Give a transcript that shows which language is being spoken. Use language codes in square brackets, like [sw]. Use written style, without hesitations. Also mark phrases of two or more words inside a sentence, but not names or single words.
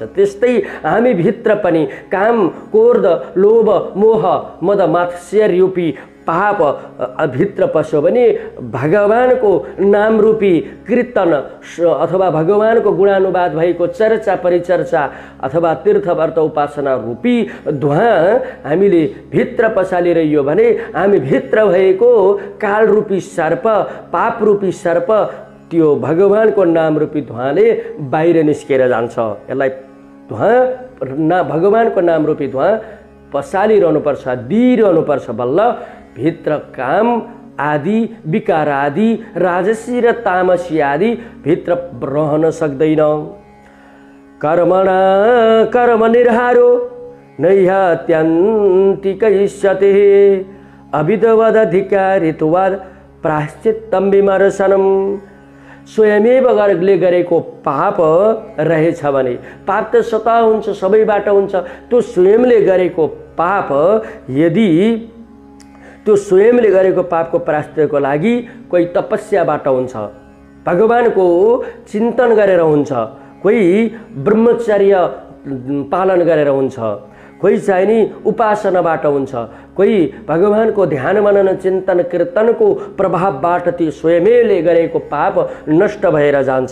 [ne] त्यस्तै हामी भित्र पनि काम, क्रोध, लोभ, मोह, मद, मात्सर्य रूपी पाप भित्र पस्यो भने भगवानको नाम रूपी कीर्तन अथवा भगवानको गुणानुवाद भएको चर्चा परिचर्चा अथवा तीर्थ व्रत उपासना रूपी धुवा हामीले भित्र पसालिरह्यो भने हामी भित्र भएको काल रूपी सर्प, पाप रूपी सर्प, त्यो भगवानको नाम रूपी धुवाले बाहिर निस्केर जान्छ। यसलाई धुवा भगवानको नाम रूपी धुवा पसालिरहनुपर्छ, दिइरहनुपर्छ। बल्ल भित्र काम आदि, विकार आदि, राजसी र तामसी आदि भित्र रहन सक्दैन। [sa] कर्मणा कर्म निर्हारो नैहात्यन्तिकैष्यते अविधवदधिकारित्वाद प्रायश्चित्तं विमर्शनम्। [ne] स्वयमेव गरेको पाप रहेछ भने, पाप त स्वतः हुन्छ, सबैबाट हुन्छ। त्यो स्वयंले गरेको पाप यदि त्यो स्वयंले गरेको पापको प्रायश्चित्तको लागि कोही तपस्याबाट हुन्छ, भगवानको चिन्तन गरेर हुन्छ, कोही ब्रह्मचर्य पालन गरेर हुन्छ, कोही चाहिँ नि उपासनाबाट हुन्छ, कोही भगवानको ध्यान मनन चिन्तन कीर्तनको प्रभावबाट ती स्वयंले गरेको पाप नष्ट भएर जान्छ।